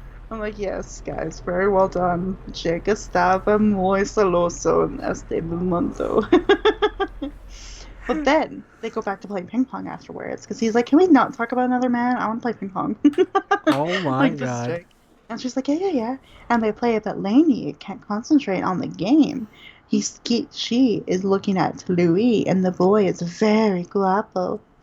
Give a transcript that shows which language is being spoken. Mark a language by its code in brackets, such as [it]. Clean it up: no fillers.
[en] I'm like, yes, guys, very well done. [es] Jake estaba muy celoso en este momento. [en] But then they go back to playing ping pong afterwards because he's like, can we not talk about another man? I want to play ping pong. Oh my Like, just god. Jake. And she's like, yeah. And they play it, but Lainey can't concentrate on the game. She is looking at Louis, and the boy is very guapo.